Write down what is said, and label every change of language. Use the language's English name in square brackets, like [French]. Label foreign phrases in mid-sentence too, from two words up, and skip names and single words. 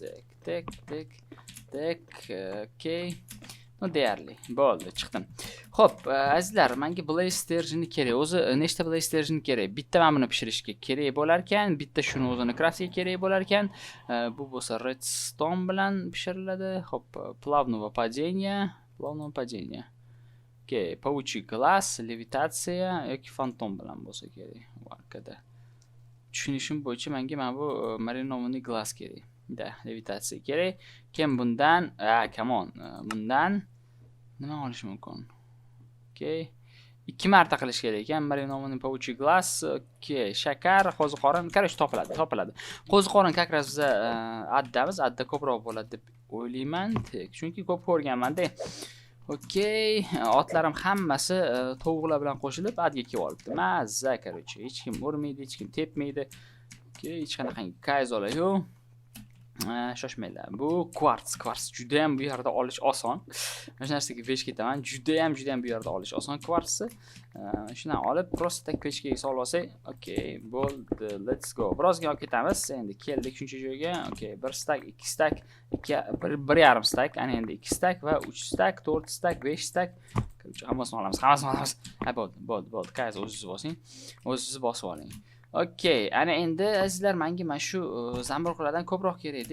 [Uzbek] Okay. Deyarli. Bo'ldi, chiqdim. Xo'p, azizlar, menga Blaze Sturgeon kerak. O'zi nechta Blaze Sturgeon kerak? Bitta men buni pishirishga kerak bo'lar ekan, bitta shuni o'zini craftga kerak bo'lar ekan. Bu bo'lsa redstone bilan pishiriladi. Xo'p, [Russian] плавного падения. Okay, паучий глаз, [Uzbek] levitatsiya yoki fantom bilan bo'lsa kerak. Varkada. Tushunishim bo'yicha menga mana bu [Russian] marinovanный глаз [Uzbek] kerak. Levitatsiya kerak. Kim bundan? [English] Come on. [Uzbek] Bundan nima olish mumkin? Okay. 2 marta qilish kerak ekan. [Russian] Marinovanный паучий глаз. [Uzbek] Okay, shakar, qo'ziqorin, karash topiladi. Qo'ziqorin [Russian] как раз [Uzbek] biza adda ko'proq bo'ladi deb o'ylayman. Chunki ko'p ko'rganman-da. Okay, otlarim hammasi tovuqlar bilan qo'shilib adga kelib olibdi. Mazza, короче, hech kim urmaydi, hech kim tepmaydi. Okay, hech qanaqangi kayzola yo'q. Shoshmanglar. Bu kvarts juda ham bu yerda olish oson. Mana shu narsaga pech ketaman. Juda ham bu yerda olish oson kvartsni. Shundan olib prosta pechkaga solib olsak, okay, bo'ldi. [English] Let's go. [Uzbek] Birozgina olib ketamiz. Endi keldik shuncha joyga. Okay, 1 stak, 2 stak, 1.5 stak, ana endi 2 stak va 3 stak, 4 stak, 5 stak. Hammasini olamiz. Bo'ldi. Qaysi o'zingiz bosib oling. Okay, ana endi azizlar, menga mana shu zamburug'lardan ko'proq kerak-da.